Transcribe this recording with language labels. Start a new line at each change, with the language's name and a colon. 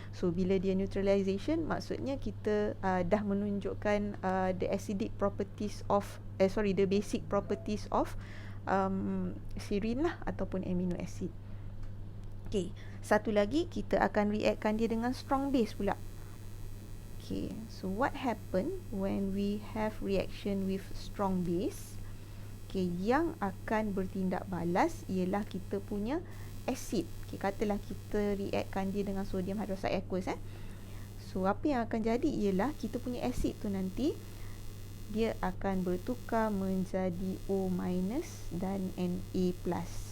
Malay: So bila dia neutralization, maksudnya kita dah menunjukkan
English: the acidic properties of the basic properties of serine
Malay: lah ataupun amino acid. Okay, satu lagi kita akan reactkan dia dengan strong base pula.
English: Okay, so what happen when we have reaction with strong base?
Malay: Okay, yang akan bertindak balas ialah kita punya acid. Okay, katalah kita reactkan dia dengan sodium hydroxide aqueous. So apa yang akan jadi ialah kita punya acid tu nanti dia akan bertukar menjadi O- dan Na+.